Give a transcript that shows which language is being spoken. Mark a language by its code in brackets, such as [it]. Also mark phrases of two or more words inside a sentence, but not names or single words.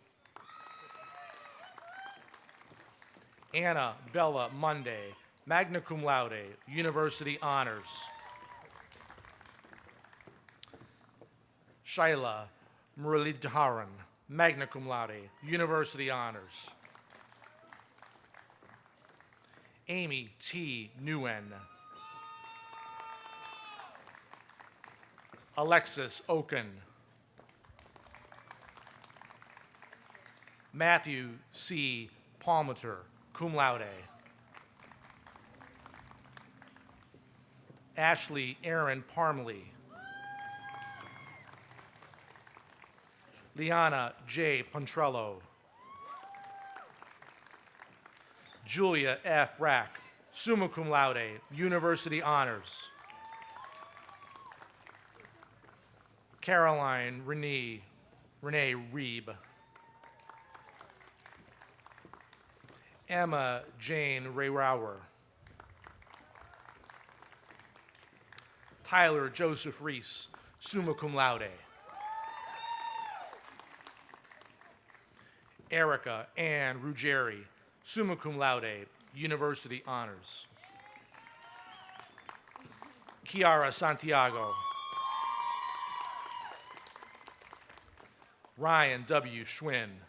[en] Anna Bella Monday, [la] magna cum laude, [en] university honors. Shaila Muralidharan, [la] magna cum laude, [en] university honors. Amy T. Nguyen. Alexis Oken. Matthew C. Palmater, [la] cum laude. [en] Ashley Aaron Parmley. Liana J. Pontrello. Julia F. Rack, [la] summa cum laude, [en] university honors. Caroline Renee Reeb. Emma Jane Rayrauer. Tyler Joseph Reese, [la] summa cum laude. [en] Erica Ann Ruggieri, [la] summa cum laude, [en] university honors. Kiara Santiago. Ryan W. Schwinn.